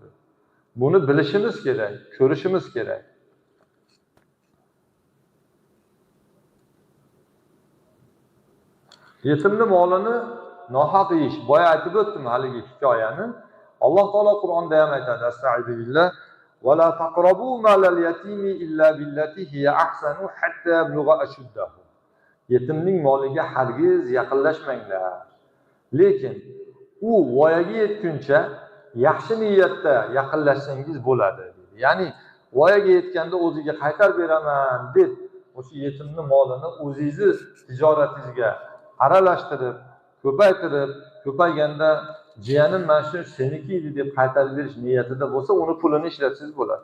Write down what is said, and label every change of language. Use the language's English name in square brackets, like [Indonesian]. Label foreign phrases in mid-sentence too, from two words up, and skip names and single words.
[Uzbek] Buni bilishimiz kerak, ko'rishimiz kerak. Yetimni molini nohaq yeyish. Boya aytib o'tdim haligi hikoyani. Alloh taolo Qur'onda ham aytadi: [Arabic] "أستغفر الله ولا تقربوا مال اليتيم إلا بالتي هي أحسن حتى يبلغ أشده." [Uzbek] Yetimning moliga hargiz yaqinlashmanglar. Lekin u voyaga yetguncha yaxshi niyatda yaqinlashsangiz bo'ladi dedi. Ya'ni voyaga yetganda o'ziga qaytarib beraman deb o'sha yetimning molini o'zingiz tijoratingizga aralashtirib, ko'paytirib, ko'payganda jiyanim mana shu seniki edi deb qaytarib berish niyatida bo'lsa, uni pulini ishlatsangiz bo'ladi.